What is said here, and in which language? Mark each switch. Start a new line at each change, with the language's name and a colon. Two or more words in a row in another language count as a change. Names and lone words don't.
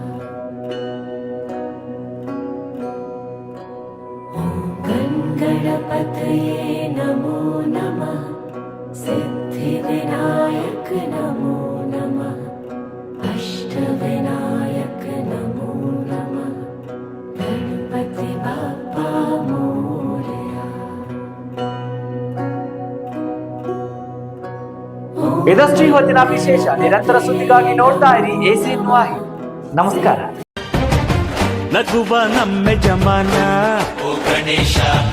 Sanskrit: गणपतये नमो नमः सिद्धिविनायक नमो नमः अष्टविनायक नमो नमः
Marathi: गणपति बाप्पा मोरया
Kannada: ಇದಷ್ಟು ಇವತ್ತಿನ ವಿಶೇಷ. ನಿರಂತರ ಸುದ್ದಿಗಾಗಿ ನೋಡ್ತಾ ಇರಿ ACN ವಾಹಿನಿ. ನಮಸ್ಕಾರ. ನಗುವ ನಮ್ಮ ಜಮಾನ, ಓ ಗಣೇಶ.